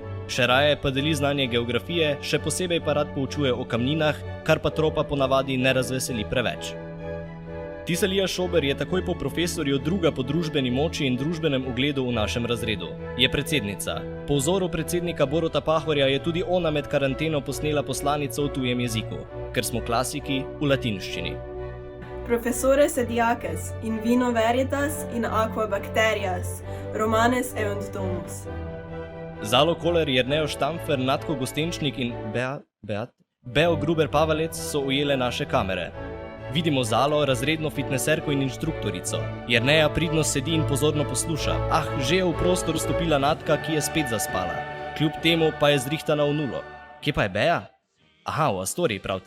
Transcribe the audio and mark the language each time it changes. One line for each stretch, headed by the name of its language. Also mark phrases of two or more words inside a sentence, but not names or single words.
Slovenian: Še raje pa deli znanje geografije, še posebej pa rad poučuje o kamninah, kar pa tropa ponavadi ne razveseli preveč. Tisalija Šober je takoj po profesorju druga po družbeni moči in družbenem ugledu v našem razredu. Je predsednica. Po vzoru predsednika Boruta Pahorja je tudi ona med karanteno posnela poslanico v tujem jeziku, ker smo klasiki v latinščini.
Latin: Professores ediaques, in vino veritas, in aqua bacterias, romanes eunt domus.
Slovenian: Zalo Koler, Jernejo Štamfer, Natko Gostenčnik in Beo Gruber Pavalec so ujele naše kamere. Vidimo Zalo, razredno fitneserko in inštruktorico. Jerneja pridno sedi in pozorno posluša. Že je v prostor vstopila Natka, ki je spet zaspala. Kljub temu pa je zrihtana v nulo. Kje pa je Bea? V Astoriji, pravite.